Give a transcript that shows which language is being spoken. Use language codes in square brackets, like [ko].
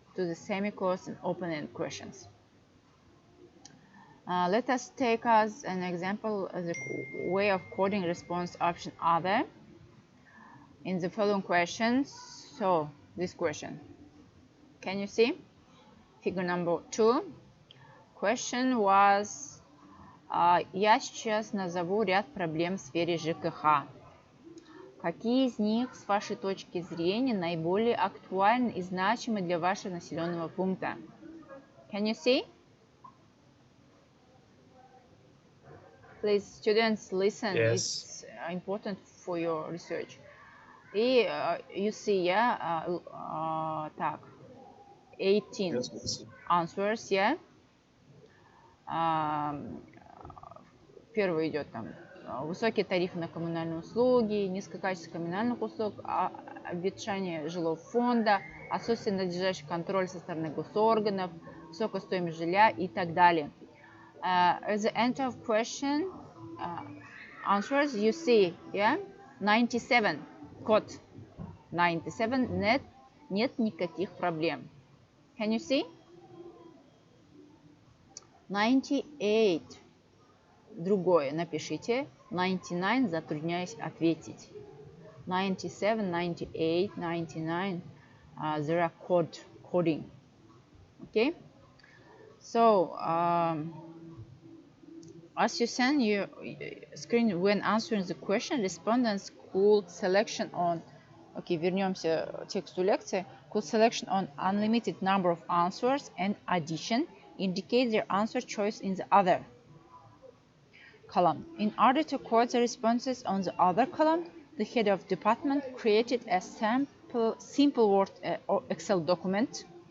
[en] to the semi-closed and open-end questions. Let us take as an example the way of coding response option other in the following questions. So this question, can you see figure number 2? Question was, [ru] я сейчас назову ряд проблем в сфере ЖКХ. Какие из них, с вашей точки зрения, наиболее актуальны и значимы для вашего населенного пункта? [en] Can you see? Please, students, listen. Yes. It's important for your research. И you see, yeah, так, 18 Yes. answers, yeah. [ru] Первый идет там высокие тарифы на коммунальные услуги, низкое качество коммунальных услуг, обветшание жилого фонда, отсутствие надлежащего контроля со стороны госорганов, высокая стоимость жилья и так далее. [en] At the end of question answers, you see, yeah, 97, [ru] код 97, нет никаких проблем. [en] Can you see? [ru] 98. Другое напишите. 99, затрудняюсь ответить. 97, 98, 99. [en] There are coding. Okay? So, as you send your screen when answering the question, respondents could selection on. [ru] Okay, вернемся к тексту лекции. [en] Could selection on unlimited number of answers and addition indicate their answer choice in the other column. In order to code the responses on the other column, the head of department created a simple Word or Excel document.